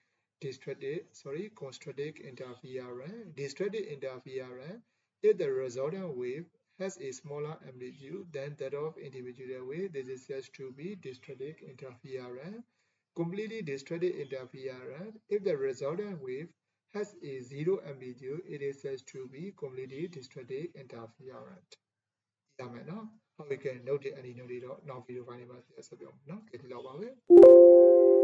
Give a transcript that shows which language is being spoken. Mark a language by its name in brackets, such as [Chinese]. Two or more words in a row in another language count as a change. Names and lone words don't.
[English] constructive interference destructive interference if the resultant wave has a smaller amplitude than that of individual wave this is said to be destructive interference completely destructive interference if the resultant wave has a zero amplitude it is said to be completely destructive interference [Burmese] ရမယ်နော်ဟုတ်ပြီကဲ note တွေအနေနဲ့တော့နောက်ဗီဒီယိုပိုင်းလေးမှာဆက်ပြောမယ်နော်ကဲဒီလောက်ပါပဲ